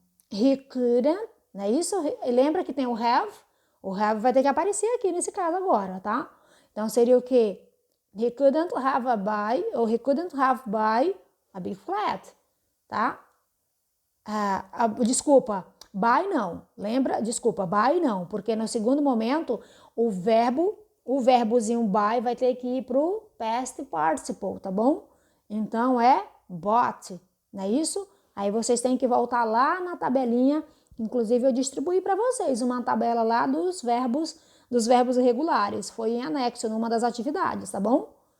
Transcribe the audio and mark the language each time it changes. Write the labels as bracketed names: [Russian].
[English] He couldn't, [Portuguese] não é isso? Lembra que tem o have? O have vai ter que aparecer aqui nesse caso agora, tá? Então, seria o quê? [English] He couldn't have a buy, ou he couldn't have buy a big flat, tá? [Portuguese] Desculpa, buy não. Lembra? Desculpa, buy não, porque no segundo momento o verbozinho buy vai ter que ir pro past participle, tá bom? Então é bought, não é isso? Aí vocês têm que voltar lá na tabelinha, inclusive eu distribuí para vocês uma tabela lá dos verbos irregulares, foi em anexo numa das atividades, tá bom?